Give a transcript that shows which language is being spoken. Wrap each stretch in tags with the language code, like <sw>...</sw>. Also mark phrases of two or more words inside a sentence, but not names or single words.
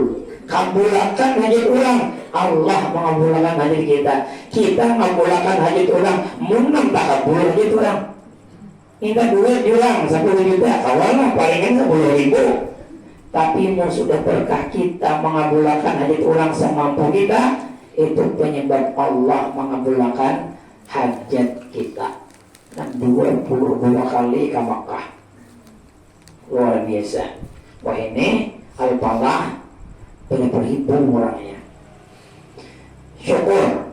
<id>Kabulakan hajat orang, Allah mengabulkan hajat kita. Kita mengabulkan hajat orang, munam tak kabul hajat orang. Minta duit orang 10 juta, awalnya palingan 10.000. Tapi mau sudah berkah kita mengabulkan hajat orang semampu kita, itu penyebab Allah mengabulkan hajat kita. Dan 22 kali ke Makkah, luar biasa. Wah ini Al-Falah beribu orangnya. Syukur.</id>